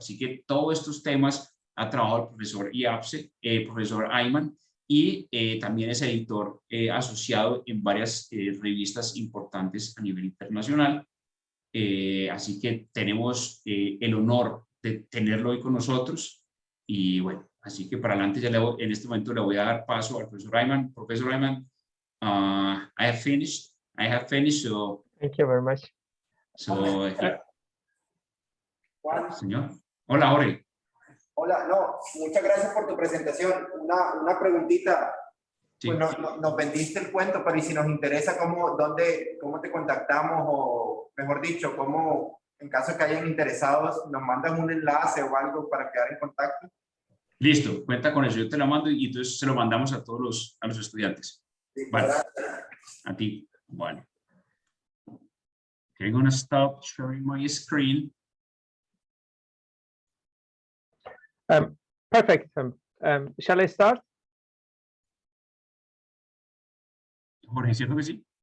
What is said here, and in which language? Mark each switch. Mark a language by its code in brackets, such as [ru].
[es] Así que todos estos temas ha trabajado el profesor IABSE, profesor Iman, y también es editor asociado en varias revistas importantes a nivel internacional. Así que tenemos el honor de tenerlo hoy con nosotros. Y bueno, así que para adelante, en este momento le voy a dar paso al profesor Iman. [en] Profesor Iman, I have finished. So, thank you very much. [es] Señor. Hola, Jorge. Hola, no, muchas gracias por tu presentación. Una preguntita. Sí. Pues nos vendiste el cuento, pero ¿y si nos interesa cómo te contactamos? O mejor dicho, cómo, en caso de que hayan interesados, nos mandan un enlace o algo para quedar en contacto. Listo, cuenta con eso, yo te lo mando y entonces se lo mandamos a todos los estudiantes. Sí, vale. A ti. Bueno. [en] Okay, I'm gonna stop sharing my screen. Perfect. Shall I start? [es] Jorge, ¿cierto que sí?